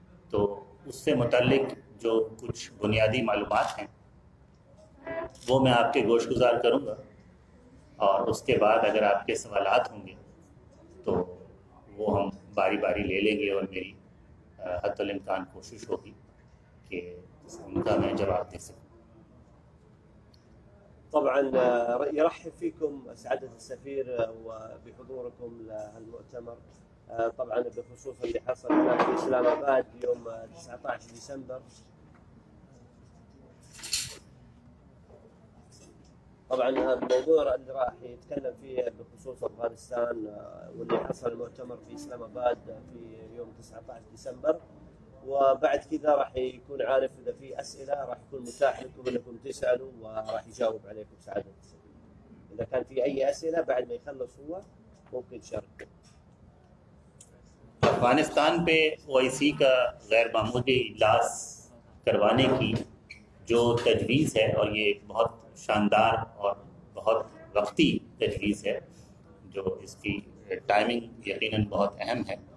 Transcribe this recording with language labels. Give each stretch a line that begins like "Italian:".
Urdu: تو اس سے متعلق جو کچھ بنیادی معلومات ہیں وہ میں آپ کے گوش گزار کروں گا، اور اس کے بعد اگر آپ کے سوالات ہوں گے تو وہ ہم باری باری لے لیں گے، اور میری حتی الامکان کوشش ہوگی کہ ان کا میں جواب دے سکوں.
Arabic: طبعا يرحب فيكم سعادة السفير وبحضوركم للمؤتمر، طبعا بخصوص اللي حصل هنا في اسلام آباد يوم 19 ديسمبر. طبعا الموضوع اللي راح يتكلم فيه بخصوص افغانستان واللي حصل المؤتمر في اسلام آباد في يوم 19 ديسمبر، وبعد كذا راح يكون عارف اذا في اسئله راح يكون متاح لكم انكم تسالوا وراح يجاوب عليكم سعاده السفير. اذا كان في اي اسئله بعد ما يخلص هو ممكن تشارك.
Urdu: افغانستان پہ OIC کا غیر معمولی اجلاس کروانے کی جو تجویز ہے، اور یہ ایک بہت شاندار اور بہت وقتی تجویز ہے، جو اس کی ٹائمنگ یقیناً بہت اہم ہے.